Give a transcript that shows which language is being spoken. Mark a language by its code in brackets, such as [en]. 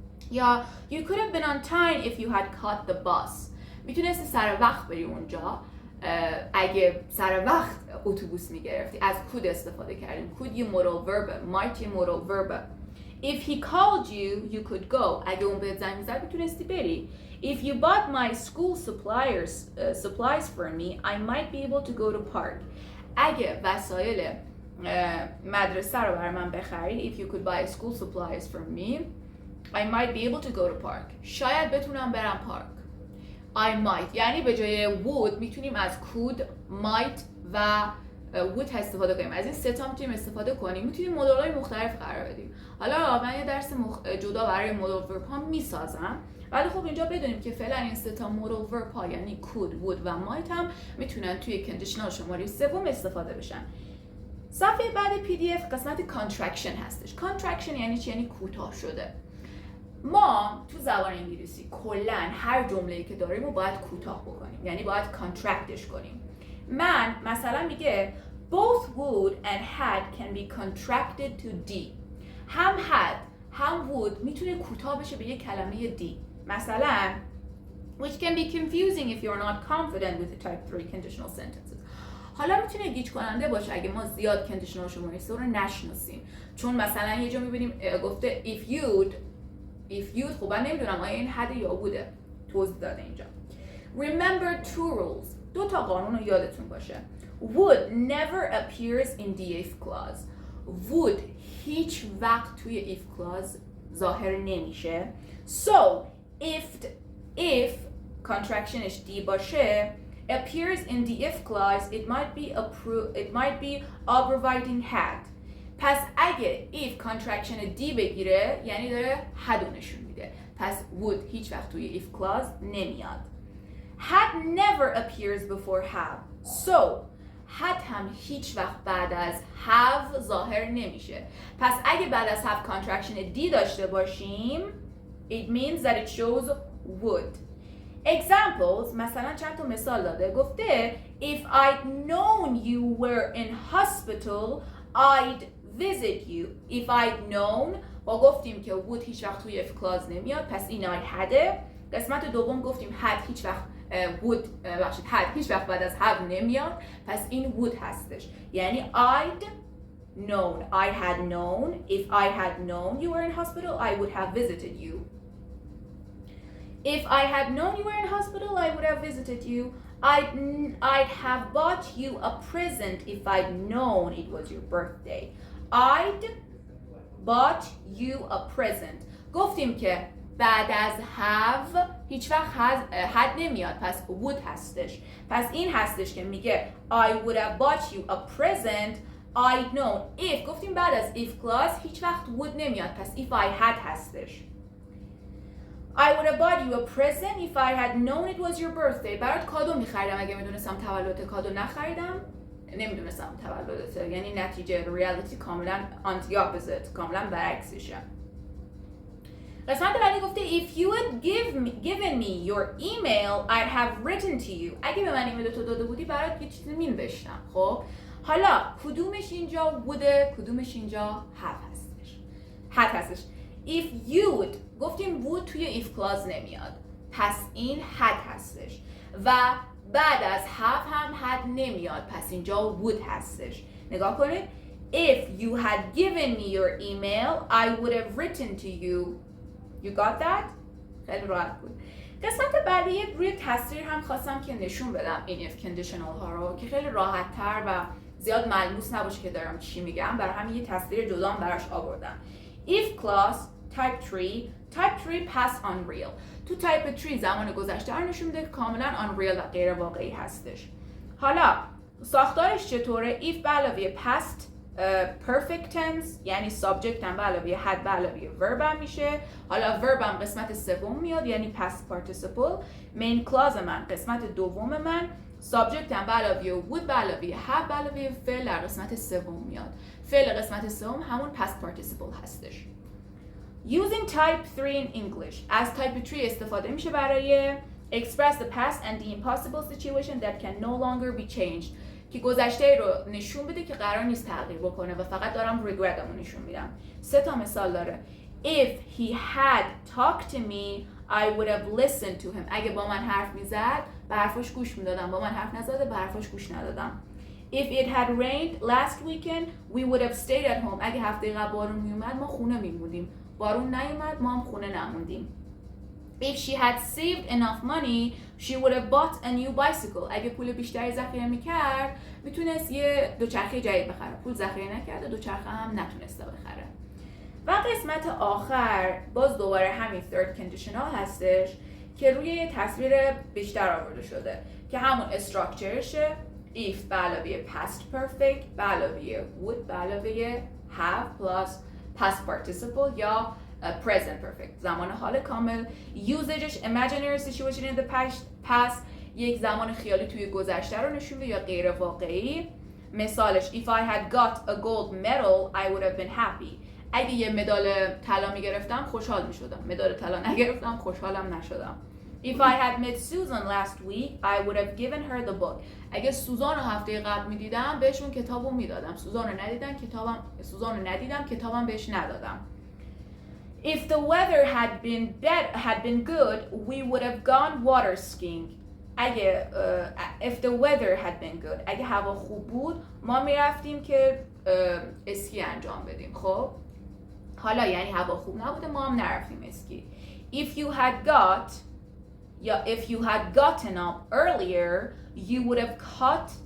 [fa] یا [en] you could have been on time if you had caught the bus. [fa] میتونستی سر وقت بری اونجا اگه سر وقت اتوبوس میگرفتی. از could استفاده کردیم. [en] could [fa] یه [en] modal verb، might [fa] یه [en] modal verb. If he called you, you could go. [fa] اگه اون بهت زنگ میزد میتونستی بری. [en] If you bought my school supplies for me, I might be able to go to park. [fa] اگه وسایل مدرسه رو برای من بخری, [en] if you could buy school supplies for me, I might be able to go to park. [fa] شاید بتونم برم پارک. [en] I might [fa] یعنی به جای would میتونیم از could, might و would استفاده کنیم. از این سه تا میتونیم استفاده کنیم. میتونیم مدل‌های مختلف قرار بدیم. حالا من یه درس جدا برای مدل ورب ها میسازم. ولی خب اینجا بدونیم که فعلا این سه تا مدل ورب ها یعنی [en] could, would و might [fa] هم میتونن توی کنditional شماره سوم استفاده بشن. صفحه بعد PDF قسمت contraction هستش. contraction یعنی چی؟ یعنی کوتاه شده. ما تو زبان انگلیسی کلاً هر جمله‌ای که داریم رو باید کوتاه بکنیم. یعنی باید contractش کنیم. من مثلا میگه [en] both would and had can be contracted to D. [fa] هم had هم would میتونه کوتاه بشه به یک کلمه D. مثلا [en] which can be confusing if you're not confident with the type 3 conditional sentences. [fa] حالا میتونه گیج کننده باشه اگه ما زیاد conditional شماره 3 رو نشناسیم. چون مثلا یه جا میبینیم گفته [en] if you'd [fa] خب من نمیدونم آیا این had یا بوده. توضیح داده اینجا. [en] Remember two rules. [fa] دو تا قانون رو یادتون باشه. [en] Would never appears in the if clause. Would [fa] هیچ وقت توی [en] if clause [fa] ظاهر نمیشه. [en] So if [fa] contractionش دی باشه [en] appears in the if clause it might be abrogating had. [fa] پس اگه if contraction دی بگیره یعنی داره had نشون میده. پس would هیچ وقت توی if clause نمیاد. [en] had never appears before have. [fa] So had هم هیچ وقت بعد از have ظاهر نمیشه. پس اگه بعد از have contraction دی داشته باشیم [en] it means that it shows would. [fa] Examples مثلا چند تا مثال داده. گفته [en] if I'd known you were in hospital I'd visit you. If I'd known [fa] با گفتیم که would هیچ وقت توی if clause نمیاد پس این I hadه. قسمت دوم گفتیم had هیچ وقت had هیچ وقت بعد از have نمیاد پس این would هستش. یعنی [en] I'd known, I had known, if I had known you were in hospital I would have visited you. If I had known you were in hospital I would have visited you. I'd have bought you a present if I'd known it was your birthday. I'd bought you a present. [fa] گفتیم که بعد از have هیچ وقت had نمیاد پس would هستش. پس این هستش که میگه [en] I would have bought you a present I'd known. [fa] If گفتیم بعد از if clause هیچ وقت would نمیاد پس if I had هستش. [en] I would have bought you a present if I had known it was your birthday. [fa] برات کادو میخریدم اگه میدونستم تولدت. کادو نخریدم نمیدونستم تولدته. یعنی نتیجه ریالیتی کاملا anti opposite کاملا برعکسشه. قسمت بعدی گفته [en] if you had given me your email I'd have written to you. [fa] اگه به من ایمیل تو داده بودی برات یه چیزی مینوشتم. خب حالا کدومش اینجا بوده کدومش اینجا had هستش. [en] if you would [fa] گفتیم would توی if clause نمیاد پس این had هستش و بعد از have هم had نمیاد پس اینجا would هستش. نگاه کنید [en] if you had given me your email I would have written to you. You got that? [fa] خیلی راحت بود. قسمت بعدی روی تصویر هم خواستم که نشون بدم این if conditional ها رو که خیلی راحت تر و زیاد ملموس نباشه که دارم چی میگم. برای همین یه تصویر جدا براش آوردم. [en] if clause type 3 past unreal. [fa] تو type 3 زمان گذشته رو نشون میده که کاملا unreal و غیر واقعی هستش. حالا ساختارش چطوره؟ if به علاوه [en] past perfect tense [fa] یعنی subject هم به علاوه had به علاوه verb هم میشه. حالا verb هم قسمت سوم میاد یعنی past participle. [en] main clause [fa] من قسمت دوم من. subject هم به علاوه would به علاوه have به علاوه فعل در قسمت سوم میاد. فعل قسمت سوم همون past participle هستش. [en] Using type 3 in English. [fa] از type 3 استفاده میشه برای [en] express the past and the impossible situation that can no longer be changed. [fa] که گذشته رو نشون بده که قرار نیست تغییر بکنه و فقط دارم regret رو نشون میدم. 3 تا مثال داره. [en] If he had talked to me, I would have listened to him. [fa] اگه با من حرف میزد، به حرفاش گوش میدادم. با من حرف نزده، به حرفاش گوش ندادم. [en] If it had rained last weekend, we would have stayed at home. [fa] اگه هفته قبل بارون میومد، ما خونه میموندیم. بارون نیومد، ما هم خونه نموندیم. [en] If she had saved enough money, she would have bought a new bicycle. [fa] اگه پول بیشتری ذخیره میکرد، میتونست یه دوچرخه جدید بخره. پول ذخیره نکرده، دوچرخه هم نتونسته بخره. و قسمت آخر باز دوباره همین third conditional هستش که روی تصویر بیشتر آورده شده که همون استراکچرشه. if به علاوه past perfect به علاوه [en] would به علاوه have plus past participle [fa] یا present perfect زمان حال کامل. usageش [en] imaginary situation in the past [fa] یک زمان خیالی توی گذشته رو نشون میده یا غیر واقعی. مثالش [en] if I had got a gold medal I would have been happy. [fa] اگه یه مدال طلا میگرفتم خوشحال میشدم. مدال طلا نگرفتم خوشحالم نشدم. [en] If I had met Susan last week I would have given her the book. [fa] اگه سوزان رو هفته قبل میدیدم بهشون کتابو میدادم. سوزان رو ندیدم کتابم بهش ندادم. [en] If the weather had been good we would have gone water skiing. [fa] اگه [en] if the weather had been good [fa] اگه هوا خوب بود ما میرفتیم که اسکی انجام بدیم. خب حالا یعنی هوا خوب نبوده ما هم نرفتیم اسکی. [en] If you had gotten up earlier you would have caught